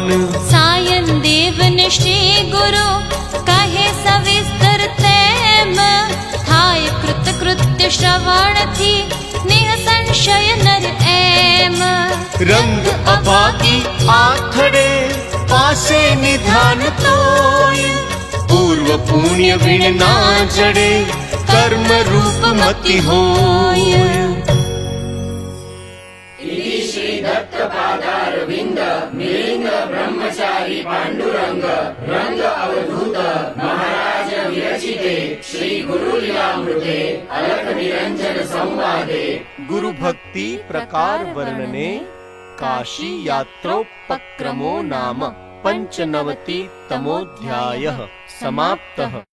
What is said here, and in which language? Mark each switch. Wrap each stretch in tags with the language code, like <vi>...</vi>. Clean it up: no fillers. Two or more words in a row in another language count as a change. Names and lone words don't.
<gu>સાયન દેવને શ્રી ગુરુ કહે સવિસ્તર તેમ થાય કૃતકૃત્ય શ્રવણથી નિઃસંશય નર એમ રંગ અભાગી આથડે પાસે નિધાન તોય પૂર્વ પુણ્ય વિણ ના જડે કર્મ રૂપ મતિ હોય</gu> <sa>श्री दत्त पादारविंद मिलिंद ब्रह्मचारी पांडुरंग रंग अवधूत महाराज विरचिते श्री गुरु लीलामृते अलख निरंजन संवादे गुरु भक्ति प्रकार वर्णने काशी यात्रोपक्रमो नाम 95 तमोऽध्यायः समाप्तः।</sa>